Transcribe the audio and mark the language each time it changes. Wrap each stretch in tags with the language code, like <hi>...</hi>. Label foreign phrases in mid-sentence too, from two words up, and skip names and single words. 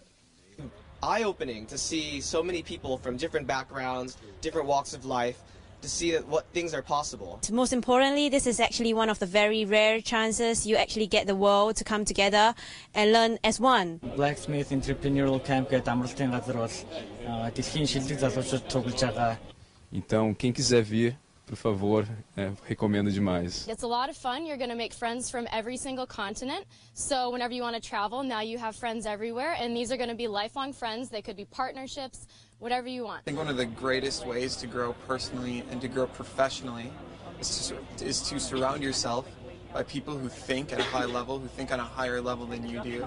<en>Eye-opening to see so many people from different backgrounds, different walks of life, to see what things are possible. Most importantly, this is actually one of the very rare chances you actually get the world to come together and learn as one.</en> <mn>Blacksmith Entrepreneurial Camp гэдэг амралтын газар бол дэлхийн шилдэг залуучууд тоглож байгаа.</mn> <pt>Então, quem quiser vir, por favor, recomendo demais.</pt> <en>It's a lot of fun. You're going to make friends from every single continent. So whenever you want to travel, now you have friends everywhere, and these are going to be lifelong friends. They could be partnerships, whatever you want. I think one of the greatest ways to grow personally and to grow professionally is to surround yourself by people who think at a high level, who think on a higher level than you do.</en>